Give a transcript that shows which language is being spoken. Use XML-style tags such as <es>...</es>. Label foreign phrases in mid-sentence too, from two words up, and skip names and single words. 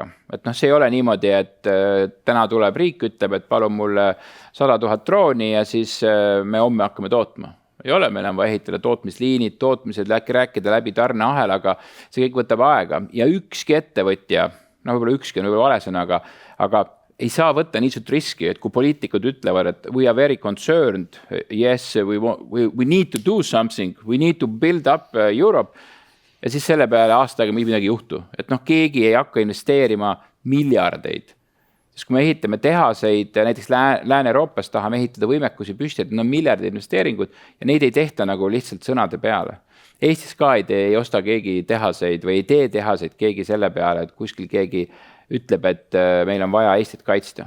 <et>Et see ei ole niimoodi, et täna tuleb riik, ütleb, et palun mulle 100 000 drooni ja siis me homme hakkame tootma. Ei ole, meil on vaja ehitada tootmisliinid, tootmised, rääkida läbi tarneahelaga, see kõik võtab aega ja ükski ettevõtja, võib-olla ükski on võib-olla valesõna, aga ei saa võtta niisugust riski, et kui poliitikud ütlevad, et</et> <en>we are very concerned, yes, we need to do something, we need to build up Europe,</en> <et>ja siis selle peale aastaga midagi juhtu. Et keegi ei hakka investeerima miljardeid. Sest kui me ehitame tehaseid, näiteks Lääne-Euroopas tahame ehitada võimekusi püsti, et miljardid investeeringud ja neid ei tehta nagu lihtsalt sõnade peale. Eestis ka ei osta keegi tehaseid või ei tee tehaseid keegi selle peale, et kuskil keegi ütleb, et meil on vaja Eestit kaitsta.</et>